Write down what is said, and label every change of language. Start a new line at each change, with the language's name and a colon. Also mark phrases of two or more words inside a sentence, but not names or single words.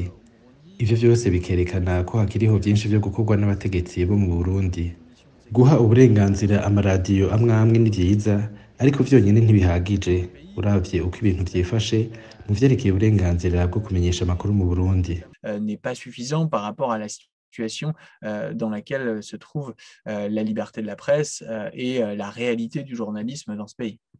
Rundi: Ivyo vyose bikerekana ko hakiriho vyinshi vyo gukorwa n'abategetsi bo mu Burundi. Guha uburenganzira amaradiyo amwe amwe ni vyiza, ariko vyonyene ntibihagije uravye uko ibintu vyifashe mu vyerekeye uburenganzira bwo kumenyesha amakuru mu Burundi.
French: N'est pas suffisant par rapport à la situation dans laquelle se trouve la liberté de la presse et la réalité du journalisme dans ce pays.